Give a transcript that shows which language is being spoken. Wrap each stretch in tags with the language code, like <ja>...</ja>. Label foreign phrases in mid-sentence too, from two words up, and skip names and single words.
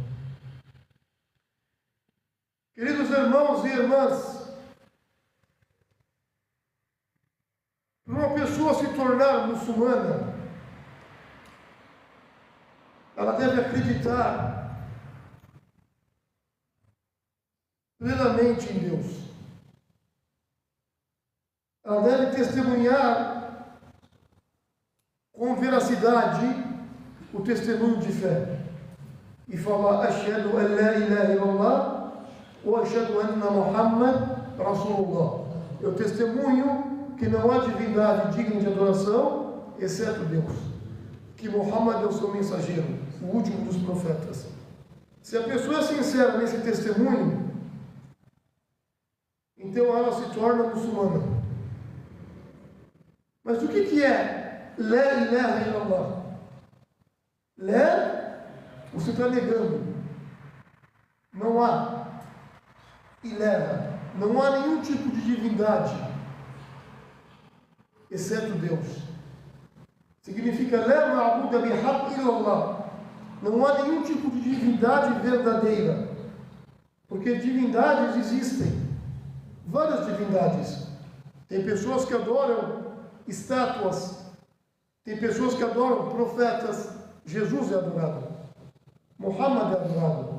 <pt>Queridos irmãos e irmãs, para uma pessoa se tornar muçulmana, ela deve acreditar plenamente em Deus. Ela deve testemunhar com veracidade o testemunho de fé e falar</pt> <ar>أشهد أن لا إله إلا الله وأشهد أن محمدا رسول الله.</ar> <pt>Eu testemunho que não há divindade digna de adoração exceto Deus, que Muhammad é o seu mensageiro, o último dos profetas. Se a pessoa é sincera nesse testemunho, então ela se torna muçulmana. Mas o que é</pt> <ar>لا إله إلا الله?</ar> <pt>La, você está negando. Não há ilaha, não há nenhum tipo de divindade exceto Deus. Significa</pt> <ar>لا معبود بحق إلا الله.</ar> <pt>Não há nenhum tipo de divindade verdadeira. Porque divindades existem. Várias divindades. Tem pessoas que adoram estátuas. Tem pessoas que adoram profetas. Jesus é adorado. Muhammad é adorado.</pt>